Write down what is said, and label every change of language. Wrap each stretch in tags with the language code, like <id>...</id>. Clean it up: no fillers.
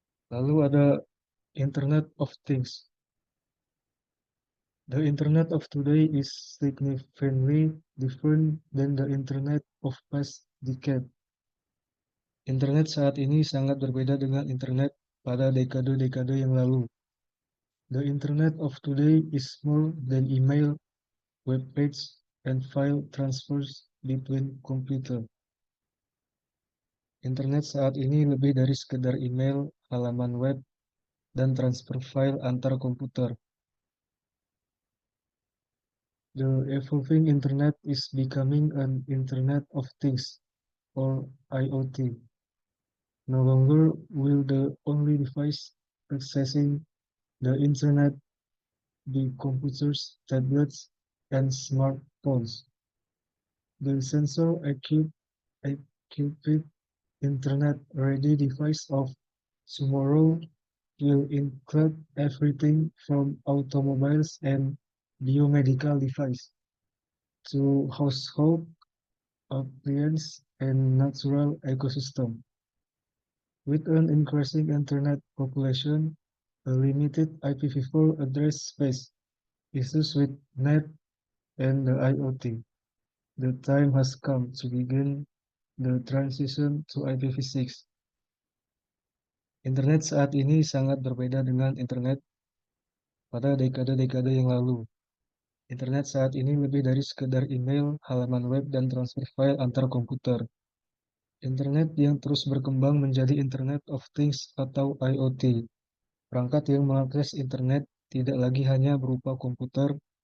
<id>Lalu ada Internet of Things.</id> <en>The Internet of today is significantly different than the Internet of past decade.</en> <id>Internet saat ini sangat berbeda dengan Internet pada dekade-dekade yang lalu.</id> <en>The Internet of today is more than email, web page, and file transfers between computer.</en> <id>Internet saat ini lebih dari sekedar email, halaman web, dan transfer file antar komputer.</id> <en>The evolving internet is becoming an Internet of Things, or IoT. No longer will the only device accessing the internet be computers, tablets, and smartphones. The sensor-equipped internet-ready device of tomorrow will include everything from automobiles and biomedical device to household appliance and natural ecosystem. With an increasing internet population, a limited IPv4 address space, issues with net and the IoT, the time has come to begin the transition to IPv6.</en> <id>Internet saat ini sangat berbeda dengan internet pada dekade-dekade yang lalu. Internet saat ini lebih dari sekedar email, halaman web, dan transfer file antar komputer. Internet yang terus berkembang menjadi Internet of Things atau IoT. Perangkat yang mengakses internet tidak lagi hanya berupa komputer,</id>